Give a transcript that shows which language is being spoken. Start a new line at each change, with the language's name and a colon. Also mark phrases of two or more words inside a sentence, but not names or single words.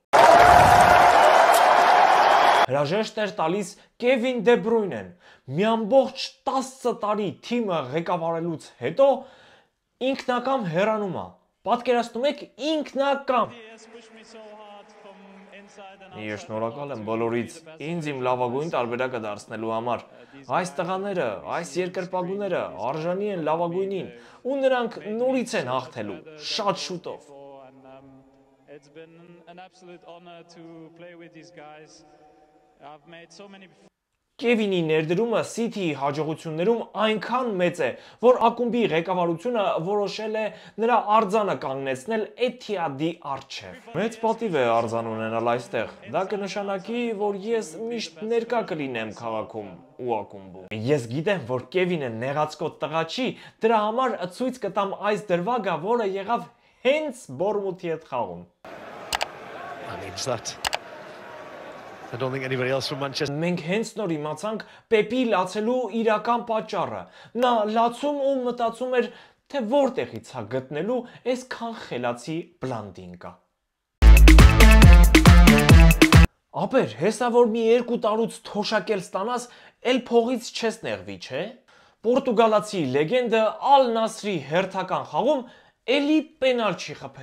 Armenian: հրաժեշտ էր տալիս Կևին Դե Բրույնեն։ Մի ամբողջ 10 տարի թիմը ղեկավարելուց հետո ինքնակամ հեռանում է։ Պատկերացնում եք, ինքնակամ։ Ես շնորհակալ եմ բոլորից ինձ իմ լավագույն տարբերակը դարձնելու համար։ Այս տղաները, այս երկրպագուները արժանի են լավագույնին ու նրանք նորից են հաղթելու շատ շուտով։
English: It's been an absolute honor to play with these guys. I've made so many.
Armenian: Կևինի ներդրումը City-ի հաջողություններում այնքան մեծ է, որ ակումբի ղեկավարությունը որոշել է նրա արձանը կանգնեցնել Etihad-ի առջև։ Մեծ պատիվ է արձան ունենալ այստեղ։ Դա կնշանակի, որ ես միշտ ներկա կլինեմ քաղաքում ու ակումբում։ Ես գիտեմ, որ Կևինը նեղացկոտ տղա չի, դրա համար ցույց կտամ այս դրվագը, որը եղավ հենց Բորմութի հետ խաղում։
English: I don't think anybody else from Manchester.
Armenian: Մենք հենց նոր իմացանք Պեպի լացելու իրական պատճառը։ Նա լացում ու մտածում էր, թե որտեղից է գտնելու այսքան խելացի բլանդինկա։ Ապեր, հեսա որ մի 2 տարուց թոշակել ստանաս, էլ փողից չես նեղվի, չէ։ Պորտուգալացի լեգենդը Al Nassr-ի հերթական խաղում Էլի պենալ չի խփել։